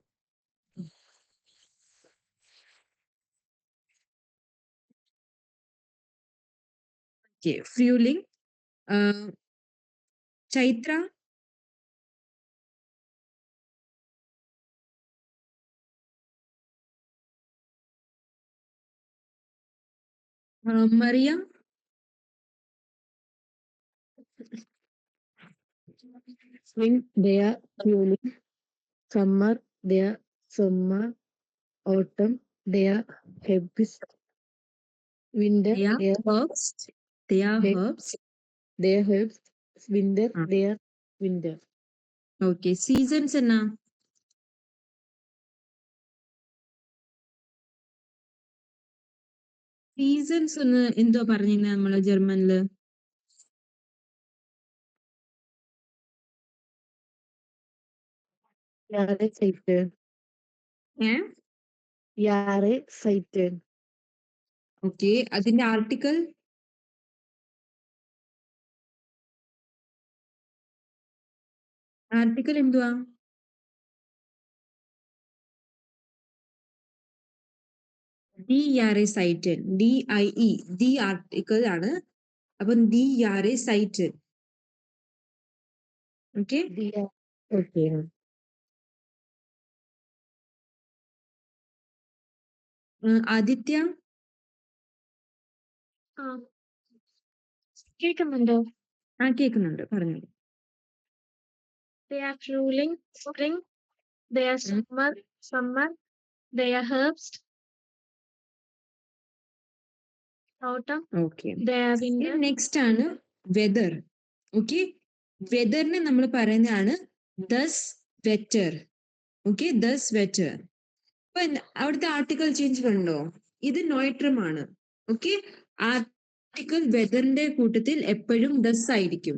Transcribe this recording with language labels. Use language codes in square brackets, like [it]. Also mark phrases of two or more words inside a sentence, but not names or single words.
[en] Okay. Fueling. [ml] ചൈത്ര? മറിയ? [en] Spring, they are fueling. Summer, they are summer. Autumn, they are harvest. Winter, They are they are herbs. They are They- herbs. they are harvest. Winter, Ah. they are winter. [ml] ഓക്കെ. സീസൺസ് എന്നാ? സീസൺസ് ഒന്ന് എന്തോ പറഞ്ഞിരുന്ന നമ്മള് ജർമ്മനില്? [de] Jahreszeit. [ml] ഏ? [de] Jahreszeit. [ml] ഓക്കെ. അതിന്റെ ആർട്ടിക്കിൾ? ആർട്ടിക്കിൾ എന്തുവാ? [de] Jahreszeit. DIE. [ml] ദി ആർട്ടിക്കിൾ ആണ്. അപ്പം Jahreszeit. ഓക്കെ. Okay. ആദിത്യ? കേൾക്കുന്നുണ്ടോ? ആ, കേൾക്കുന്നുണ്ട്, പറഞ്ഞോളൂ. [en] They are fueling, spring. They are summer. They are herbs. Autumn. [ml] ഓക്കെ. [en] They are winter. [ml] നെക്സ്റ്റ് ആണ് വെദർ. ഓക്കെ. വെദറിനെ നമ്മൾ പറയുന്നതാണ് [de] das Wetter. [ml] ഓക്കെ. [de] das Wetter. [ml] അപ്പൊ അവിടുത്തെ [en] article change [ml] കണ്ടോ? ഇത് നോയിട്രം ആണ്. ഓക്കെ. ആർട്ടിക്കൽ വെദറിന്റെ കൂട്ടത്തിൽ എപ്പോഴും ദസ് ആയിരിക്കും.